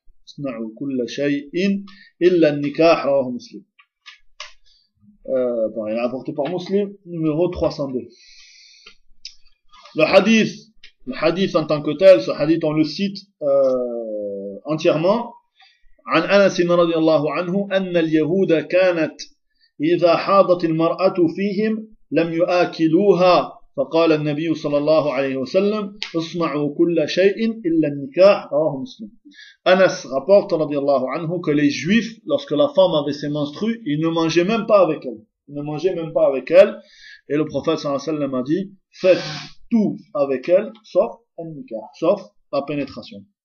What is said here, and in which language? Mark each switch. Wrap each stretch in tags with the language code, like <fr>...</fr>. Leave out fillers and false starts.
<ar>Isma'u kulla shay illa nikah, rawahu Muslim.</ar> <fr>Il a rapporté par Muslim, numéro 302. Le hadith en tant que tel, ce hadith on le cite entièrement.</fr> <ar>عن أنس رضي الله عنه أن اليهود كانت إذا حاضت المرأة فيهم لم يأكلوها فقال النبي صلى الله عليه وسلم اصنعوا كل شيء إلا النكاح رواه مسلم.</ar> <fr>أنس rapporte</fr> <ar>رضي الله عنه</ar> <fr>que les juifs lorsque la femme avait ses menstrues ils ne mangeaient même pas avec elle, ils ne mangeaient même pas avec elle, et le prophète</fr> <ar>صلى الله عليه وسلم</ar> <fr>a dit faites tout avec elle sauf un nikah, sauf la pénétration.</fr>